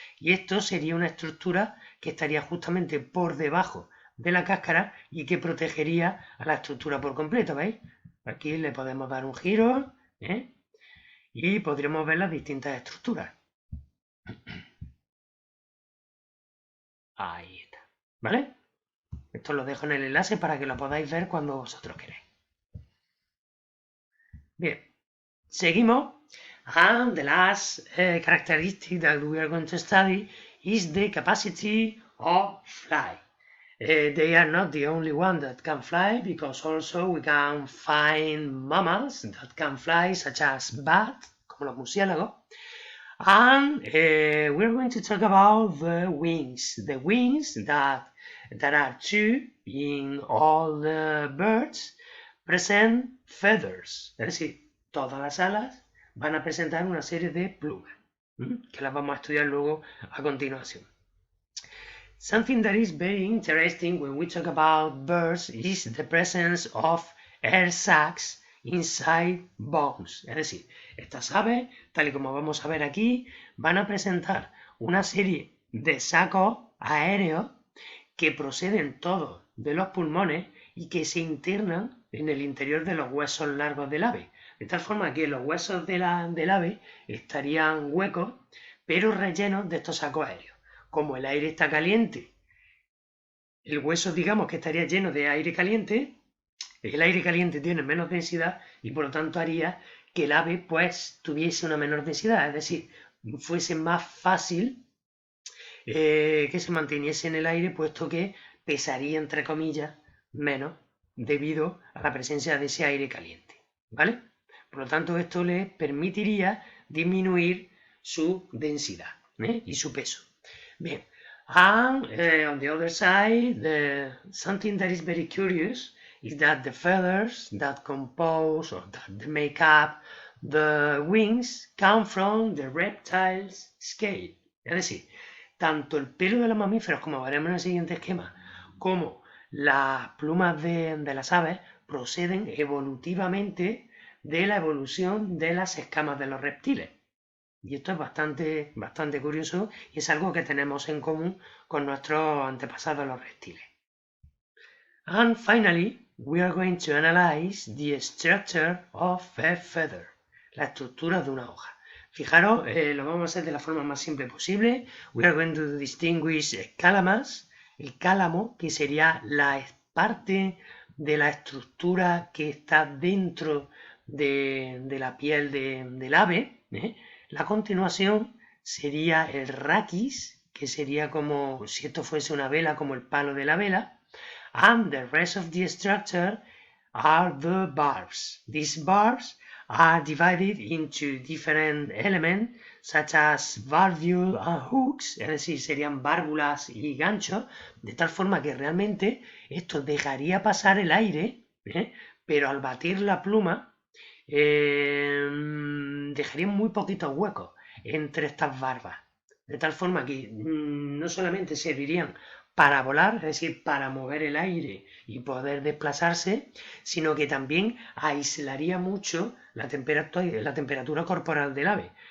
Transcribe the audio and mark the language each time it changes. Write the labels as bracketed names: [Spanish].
[Spanish] Y esto sería una estructura que estaría justamente por debajo de la cáscara y que protegería a la estructura por completo, ¿veis? Aquí le podemos dar un giro, y podríamos ver las distintas estructuras. Ahí está, ¿vale? Esto lo dejo en el enlace para que lo podáis ver cuando vosotros queráis. Bien, seguimos. [English] And the last characteristic that we are going to study is the capacity of fly. They are not the only one that can fly, because also we can find mammals that can fly, such as bats, [Spanish] como los murciélagos. [English] And we're going to talk about the wings. The wings that are two in all the birds present feathers. [Spanish] Es decir, todas las alas van a presentar una serie de plumas, que las vamos a estudiar luego a continuación. [English] Something that is very interesting when we talk about birds is the presence of air sacs inside bones. [Spanish] Es decir, estas aves, tal y como vamos a ver aquí, van a presentar una serie de sacos aéreos que proceden todos de los pulmones y que se internan en el interior de los huesos largos del ave. De tal forma que los huesos del ave estarían huecos, pero rellenos de estos sacos aéreos. Como el aire está caliente, el hueso, digamos, que estaría lleno de aire caliente, el aire caliente tiene menos densidad y por lo tanto haría que el ave pues tuviese una menor densidad, es decir, fuese más fácil que se manteniese en el aire, puesto que pesaría, entre comillas, menos debido a la presencia de ese aire caliente, ¿vale? Por lo tanto, esto le permitiría disminuir su densidad y su peso. [English] Bien, and on the other side, something that is very curious is that the feathers that compose or that make up the wings come from the reptile's scale. [Spanish] Es decir, tanto el pelo de los mamíferos, como veremos en el siguiente esquema, como las plumas de las aves proceden evolutivamente de la evolución de las escamas de los reptiles. Y esto es bastante curioso y es algo que tenemos en común con nuestros antepasados los reptiles. [English] And finally, we are going to analyze the structure of a feather, [Spanish] la estructura de una hoja. Fijaros, lo vamos a hacer de la forma más simple posible. [English] We are going to distinguish calamus, [Spanish] el cálamo, que sería la parte de la estructura que está dentro de la piel del ave. La continuación sería el raquis, que sería como si esto fuese una vela, como el palo de la vela. [English] And the rest of the structure are the barbs. These barbs are divided into different elements, such as barbule and hooks, [Spanish] es decir, serían válvulas y ganchos, de tal forma que realmente esto dejaría pasar el aire, pero al batir la pluma dejaría muy poquitos huecos entre estas barbas, de tal forma que no solamente servirían para volar, es decir, para mover el aire y poder desplazarse, sino que también aislaría mucho la temperatura corporal del ave.